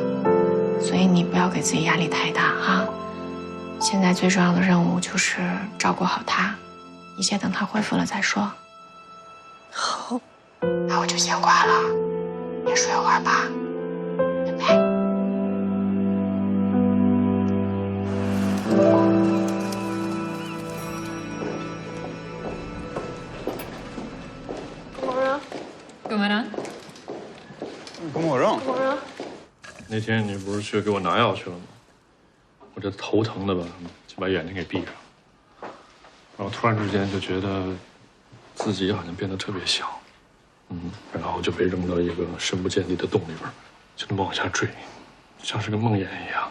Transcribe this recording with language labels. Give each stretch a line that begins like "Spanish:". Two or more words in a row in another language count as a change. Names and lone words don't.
Chinese: 所以你不要给自己压力太大哈。现在最重要的任务就是照顾好他，一切等他恢复了再说。好，那我就先挂了，你睡会儿吧，拜拜。
Swedish: God morgon. God morgon. God morgon.
Chinese: 那天你不是去给我拿药去了吗？我这头疼的吧，就把眼睛给闭上，然后突然之间就觉得自己好像变得特别小，然后就被扔到一个深不见底的洞里边，就那么往下坠，像是个梦魇一样。